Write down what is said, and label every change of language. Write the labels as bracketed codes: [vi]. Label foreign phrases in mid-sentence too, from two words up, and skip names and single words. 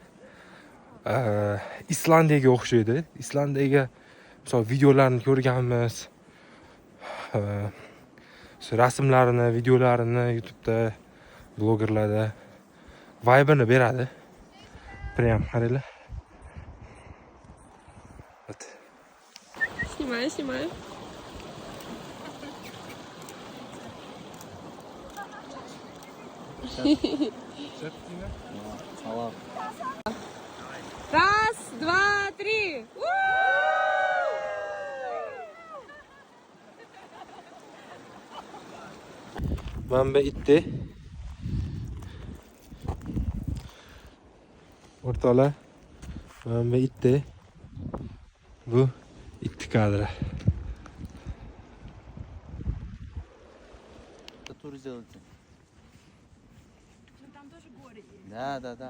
[uz] Islandiyaga o'xshaydi. Islandiyaga misol videolarni ko'rganmiz. Rasmlarini, videolarini YouTube'da blogerlarda vibe'ini beradi. Прям qaranglar. [ru] Снимаю. Салат. Раз, два, три. [uz] Manba itdi. O'rtoqlar, manba itdi. Bu itdi kadri. [ru] Тур сделайте. Там тоже горы есть. Да.